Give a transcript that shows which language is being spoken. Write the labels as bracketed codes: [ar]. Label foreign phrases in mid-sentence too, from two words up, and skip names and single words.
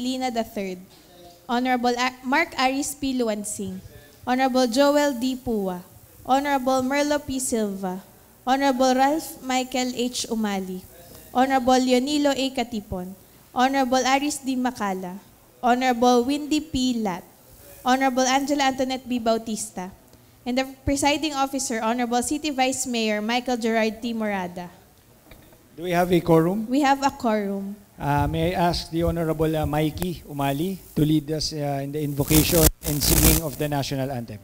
[en] Lina III, Honorable Mark Aris P. Luansing, Honorable Joel D. Pua, Honorable Merlo P. Silva, Honorable Ralph Michael H. Umali, Honorable Leonilo A. Katipon, Honorable Aris D. Macala, Honorable Windy P. Lat, Honorable Angela Antoinette B. Bautista, and the presiding officer, Honorable City Vice Mayor Michael Gerard T. Morada. Do we have a quorum? We have a quorum. May I ask the Honorable Mikey Umali to lead us in the invocation and singing of the national anthem.